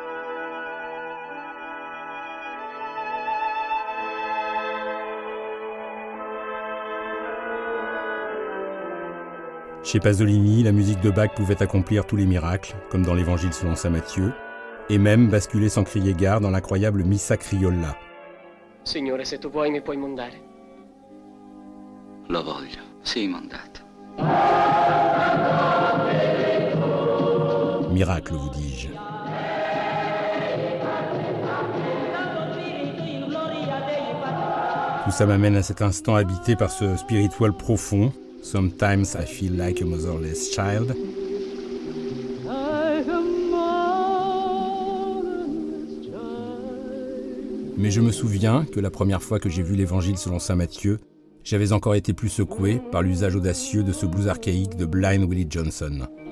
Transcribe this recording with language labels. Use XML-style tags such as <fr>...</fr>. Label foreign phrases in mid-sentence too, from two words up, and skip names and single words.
<fr>Chez Pasolini, la musique de Bach pouvait accomplir tous les miracles, comme dans l'Évangile selon saint Matthieu, et même basculer sans crier gare dans l'incroyable Missa Criolla.</fr> <it>Signore, se tu vuoi mi puoi mandare. Lo voglio, sii mandato.</it> <fr>Miracle, vous dis-je. Tout ça m'amène à cet instant habité par ce spirituel profond.</fr> <en>Sometimes I feel like a motherless child.</en> <fr>Mais je me souviens que la première fois que j'ai vu l'Évangile selon saint Matthieu, j'avais encore été plus secoué par l'usage audacieux de ce blues archaïque de Blind Willie Johnson.</fr>